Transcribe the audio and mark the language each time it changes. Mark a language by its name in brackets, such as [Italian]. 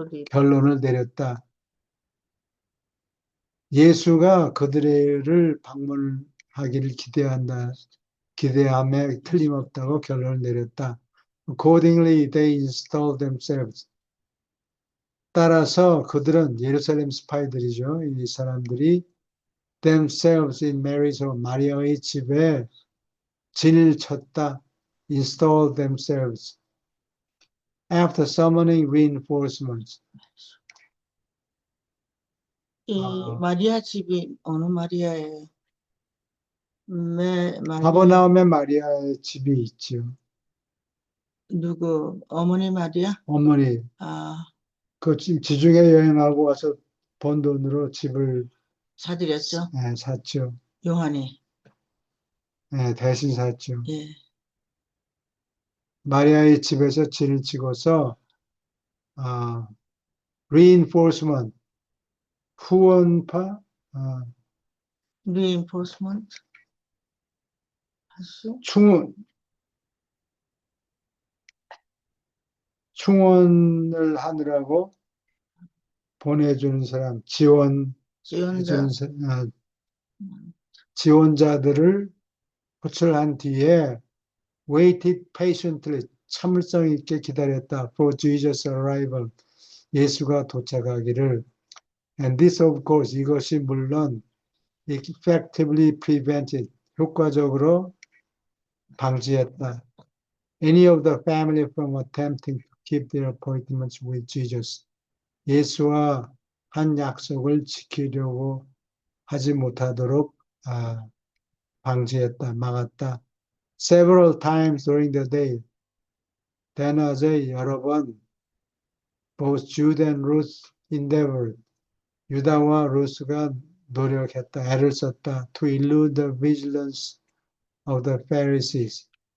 [Korean] 결론을 내렸다. 예수가 그들을 방문하기를 기대함에 틀림없다고 결론을 내렸다. [English] Accordingly, they installed themselves. [Korean] 따라서 그들은 예루살렘 스파이들이죠. 이 사람들이 [English] themselves in Mary's home, [Korean] 마리아의 집에 진을 쳤다. [English] install themselves after summoning reinforcements. [Korean] 이 아. 마리아 집이 어느 마리아예요? 마리아 가버나움에 마리아의 집이 있죠. 누구 어머니 마리아? 어머니, 아, 그 지중해 여행하고 와서 번 돈으로 집을 사드렸죠. 샀죠. 요한이. 대신 샀죠. 예. 마리아의 집에서 진을 찍어서 reinforcement, 후원파, reinforcement 할수 충원을 하느라고 보내주는 사람, 지원해주는 지원자. 지원자들을 호출한 뒤에 [English] waited patiently, [Korean] 참을성 있게 기다렸다. [English] for Jesus' arrival, [Korean] 예수가 도착하기를. [English] And this, of course, [Korean] 이것이 물론 [English] effectively prevented, [Korean] 효과적으로 방지했다. [English] Any of the family from attempting to keep their appointments with Jesus. [Korean] 예수와 한 약속을 지키려고 하지 못하도록 방지했다, 막았다. [English] Several times during the day, [Korean] 대낮에 여러 번 [English] both Jude and Ruth endeavored, [Korean] 유다와 루스가 노력했다, 애를 썼다, [English] to elude the vigilance of the Pharisees.